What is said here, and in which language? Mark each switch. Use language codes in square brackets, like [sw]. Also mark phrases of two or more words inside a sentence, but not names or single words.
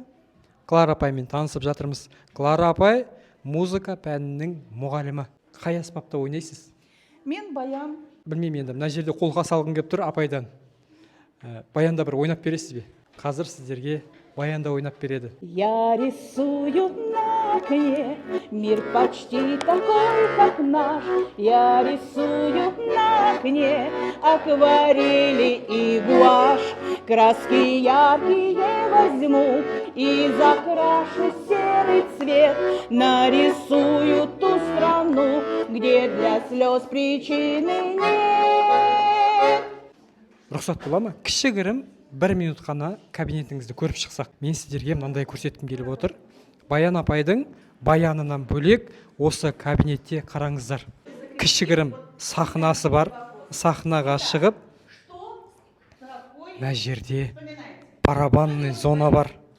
[kk] Клара апаймен танысып жатырмыз. Клара апай музыка пәнінің мұғалімі. Қай аспапта ойнайсыз? Мен баян. Білмеймін енді. Мына жерде қолға салғым келіп тұр апайдан. Баянда бір ойнап бересіз бе? Қазір сіздерге баянда ойнап береді. [ru] Я рисую на окне мир почти такой, как наш. Я рисую на окне акварели и гуашь. Краски яркие возьму и закрашу серый цвет. Нарисую ту страну, где для слез причины нет. [kk] Рұқсат бола ма? Кішігірім 1 минут қана кабинетіңізді көріп шықсақ. Мен сіздерге мынандай көрсеткім келіп отыр. Баян апайдың баянынан бөлек осы кабинетте қараңыздар. Кішігірім сахнасы бар. Сахнаға шығып, мына жерде барабанный зона бар.